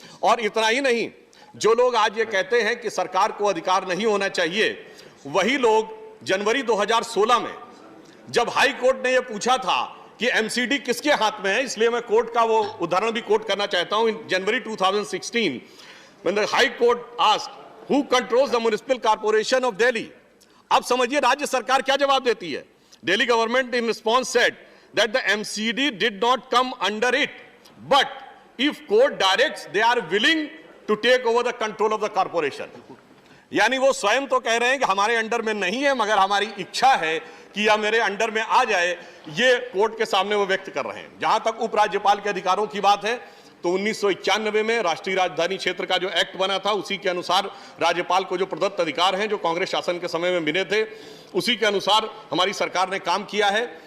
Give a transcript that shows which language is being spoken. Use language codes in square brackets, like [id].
[hi] और इतना ही नहीं, जो लोग आज ये कहते हैं कि सरकार को अधिकार नहीं होना चाहिए, वही लोग जनवरी 2016 में जब हाई कोर्ट ने यह पूछा था कि एमसीडी किसके हाथ में है, इसलिए मैं कोर्ट का वो उदाहरण भी कोट करना चाहता हूं। [en] in January 2016 when the high court asked who controls the municipal corporation of Delhi, [hi] अब समझिए राज्य सरकार क्या जवाब देती है। [en] Delhi government in response said that the MCD did not come under it, but if court directs they are willing to take over the control of the corporation। [hi] यानी वो स्वयं तो कह रहे हैं कि हमारे अंडर में नहीं है, मगर हमारी इच्छा है कि यह मेरे अंडर में आ जाए, ये कोर्ट के सामने वो व्यक्त कर रहे हैं। जहां तक उपराज्यपाल के अधिकारों की बात है, तो 1991 में राष्ट्रीय राजधानी क्षेत्र का जो एक्ट बना था, उसी के अनुसार राज्यपाल को जो प्रदत्त अधिकार हैं, जो कांग्रेस शासन के समय में मिले थे, उसी के अनुसार हमारी सरकार ने काम किया है।